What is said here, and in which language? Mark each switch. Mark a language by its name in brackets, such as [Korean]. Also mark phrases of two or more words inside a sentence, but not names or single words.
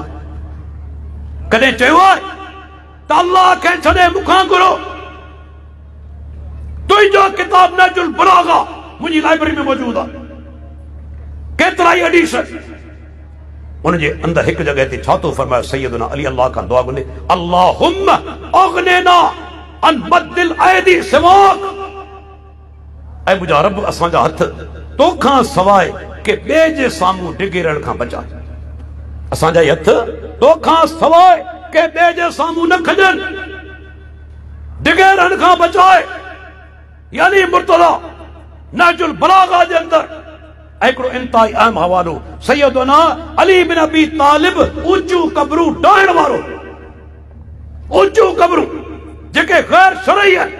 [Sindhi] कॾहिं चयो आहे त अल्लाह खे छॾे मूंखां घुरो? तुंहिंजो किताब नहजुल बलागा मुंहिंजी लाइब्रेरी में मौजूद आहे, केतिरा ई हदीस। उनजे अंदर हिकु जगह ते छा थो फरमायो सैयदना अली अल्लाह खां दुआ घुरे, [Arabic] اللهم أغننا عن بذل الأيدي سواك. [Sindhi] ऐं मुंहिंजा रब असांजा हथ तोखां सवाइ के ॿिए जे साम्हूं डिगे रहण खां बचा। असांजा हथ तोखां सवाइ के ॿिए जे साम्हूं न खॼनि, डिगे रहण खां बचाए। यानी मुर्तज़ा नहजुल बलागा जे अंदर हिकिड़ो इंतहाई अहम हवालो, सैयदना अली बिन अबी तालिब ऊंचियूं कबरूं डाइण वारो, ऊंचियूं कबरूं जेके गैर शरई आहिनि।